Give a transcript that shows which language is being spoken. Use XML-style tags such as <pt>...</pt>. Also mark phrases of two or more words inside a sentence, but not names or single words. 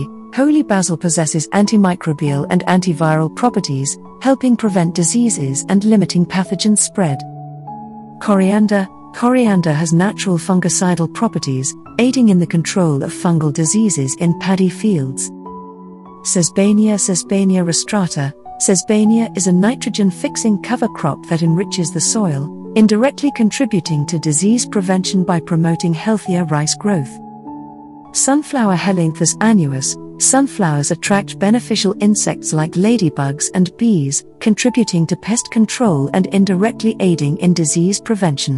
<en>Holy basil possesses antimicrobial and antiviral properties, helping prevent diseases and limiting pathogen spread. Coriander. Coriander has natural fungicidal properties, aiding in the control of fungal diseases in paddy fields. Sesbania. Sesbania rostrata. Sesbania is a nitrogen-fixing cover crop that enriches the soil, indirectly contributing to disease prevention by promoting healthier rice growth. Sunflower. Helanthus annuus. Sunflowers attract beneficial insects like ladybugs and bees, contributing to pest control and indirectly aiding in disease prevention.</en>